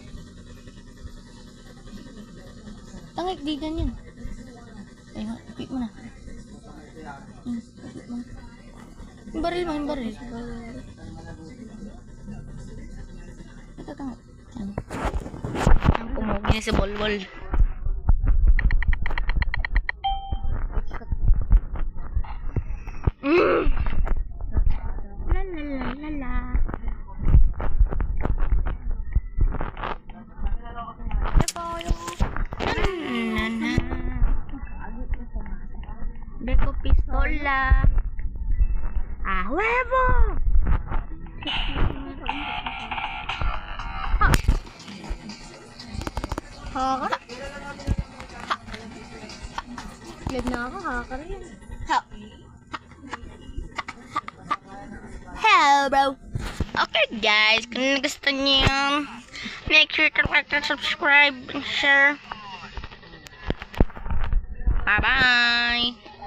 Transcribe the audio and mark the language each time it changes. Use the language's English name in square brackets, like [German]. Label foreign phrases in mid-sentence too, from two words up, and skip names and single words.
[Filipino] Tangik, di ganyan. Ay, ipit mo na. Ipit mo na. Yung baril mo, yung baril. Ito, tangik. Ano? Ang pumugi na si Bolbol. La la la la la. Beko pistola. [Spanish] ¡A huevo! [Filipino] Hacker? Live na ako, hacker yan. [English] Hello, bro. Okay, guys. [Filipino] Kung gusto niyo, [English] make sure to like and subscribe and share. Bye-bye.